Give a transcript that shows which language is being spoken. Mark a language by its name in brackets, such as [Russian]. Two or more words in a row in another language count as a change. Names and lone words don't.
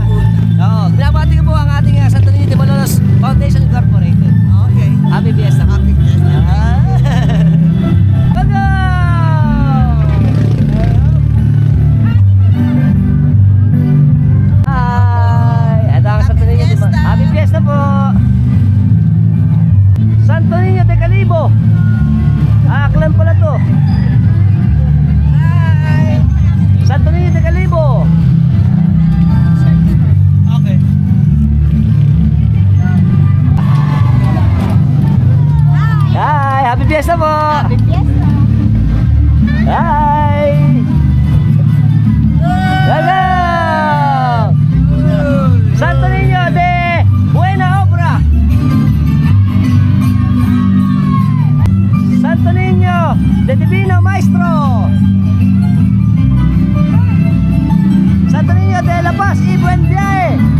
[Filipino] Binabati ko po ang ating Santo Niño de Malolos Foundation Incorporated. Okay. [English] Happy Fiesta. Happy Fiesta. [Filipino] Bago! Ito ang Santo Niño de Malolos. [English] Happy Fiesta [Filipino] po! Santo Niño de Calibo. Aklan pala to. Hi. Santo Niño de Calibo. Okay. [English] Hi, happy fiesta po. Happy fiesta. Hi. Hello. Santo Niño de Buena Obra. Santo Niño de Divino Maestro. Santo Niño de La Paz y Buen Viaje.